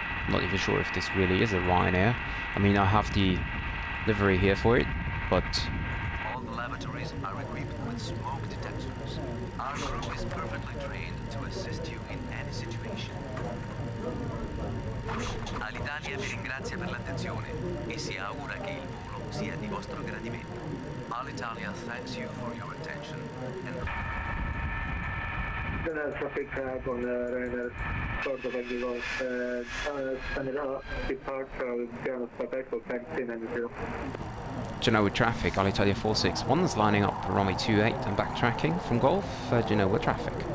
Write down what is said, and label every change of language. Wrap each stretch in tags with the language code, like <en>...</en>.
<en>Not even sure if this really is a Ryanair. I mean, I have the livery here for it, but All the lavatories are equipped with smoke detectors. Our crew is perfectly trained to assist you in any situation.</en> <it>Alitalia vi ringrazia per l'attenzione e si augura che il volo sia di vostro gradimento.</it> <en>Alitalia thanks you for your attention and General traffic on Ryanair Cordova Vigo, Genoa departure with Genoa Echo 1090. Genoa traffic, Alitalia 461 is lining up for runway 28 and backtracking from Golf, Genoa traffic.</en>